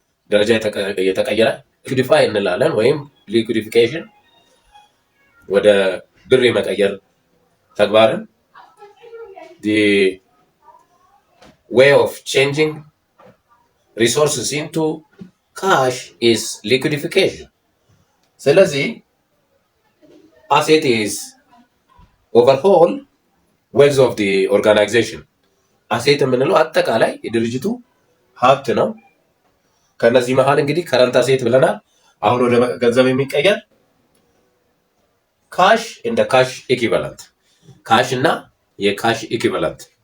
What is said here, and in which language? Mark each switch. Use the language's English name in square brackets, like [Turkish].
[Amharic] ደረጃ የተቀየረ ሊኩዲፋይ እንላለን ወይም ሊኩዲፊኬሽን ወደ ብር የመቀየር ተግባርን [English] the way of changing resources into cash is liquidification. ስለዚህ asset is overall wealth of the organization. [Amharic] አሴት የምንለው አጠቃላይ የድርጅቱ ሀብት ነው። ከነዚህ መሀል እንግዲህ ከረንት አሴት ብለናል። አሁን ወደ ገንዘብ የሚቀየር ካሽ እንደ ካሽ ኢኩቫለንት ካሽ እና የካሽ ኢኩቫለንት